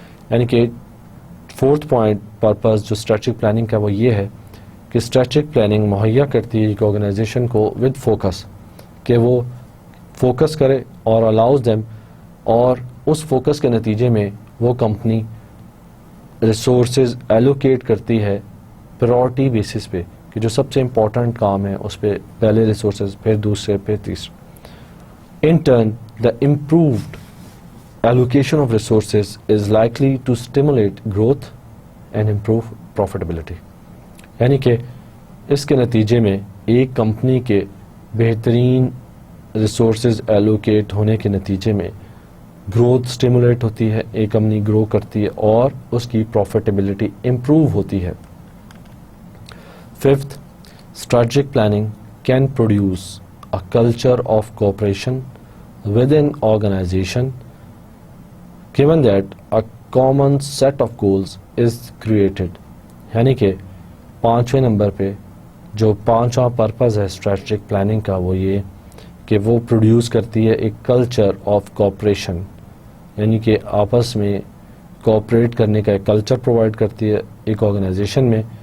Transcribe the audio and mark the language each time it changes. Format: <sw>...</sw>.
<ur>یعنی کہ fourth point purpose جو اسٹریٹجک پلاننگ کا وہ یہ ہے کہ اسٹریٹجک پلاننگ مہیا کرتی ہے ایک آرگنائزیشن کو ود فوکس، کہ وہ فوکس کرے اور</ur> <en>allows them،</en> <ur>اور اس فوکس کے نتیجے میں وہ کمپنی ریسورسز ایلوکیٹ کرتی ہے پرائورٹی بیسس پہ، کہ جو سب سے امپورٹنٹ کام ہے اس پہ پہلے ریسورسز، پھر دوسرے، پھر تیسرے.</ur> <en>In turn, the improved allocation of resources is likely to stimulate growth and improve profitability.</en> <ur>یعنی کہ اس کے نتیجے میں ایک کمپنی کے بہترین ریسورسز ایلوکیٹ ہونے کے نتیجے میں گروتھ سٹیمولیٹ ہوتی ہے، ایک کمپنی گرو کرتی ہے اور اس کی پروفیٹیبلٹی امپروو ہوتی ہے.</ur> <en>Fifth, strategic planning can produce a culture of cooperation within organization given that a common set of goals is created.</en> <ur>یعنی کہ 5ویں نمبر پہ جو 5واں پرپز ہے اسٹریٹجک پلاننگ کا وہ یہ کہ وہ پروڈیوس کرتی ہے ایک کلچر آف کوآپریشن، یعنی کہ آپس میں کوآپریٹ کرنے کا ایک کلچر پرووائڈ کرتی ہے ایک آرگنائزیشن میں.</ur>